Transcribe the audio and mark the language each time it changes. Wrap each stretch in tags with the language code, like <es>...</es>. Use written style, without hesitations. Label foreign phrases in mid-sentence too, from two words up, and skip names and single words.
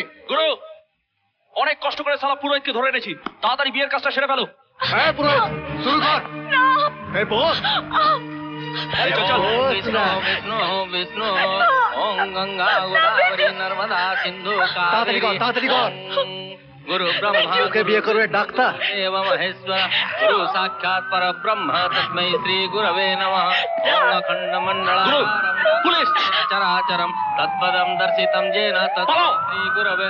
<bn>গুরু, অনেক কষ্ট করে সালা পুরোহিতকে ধরে এনেছি, তাড়াতাড়ি বিয়ের কাজটা সেরে ফেলো। হ্যাঁ পুরোহিত, শুরু কর। এই বস। আরে চল চল।</bn> <sa>বিষ্ণু বিষ্ণু বিষ্ণু ওম গঙ্গা গোদাবরী নর্মদা সিন্ধু</sa> <bn>তাড়াতাড়ি কর, তাড়াতাড়ি কর।</bn> <sa>गुरु ब्रह्मा</sa> <bn>ওকে বিয়ে করবে ডাক্তার?</bn> <sa>देव महेश्वर गुरु साक्षात् परब्रह्म तस्मै श्री गुरवे नमः ओम अखंड</sa> <hi>पुलिस!</hi> <sa>चराचरम तत्पदम दर्शितम येन तस्मै श्री गुरवे</sa>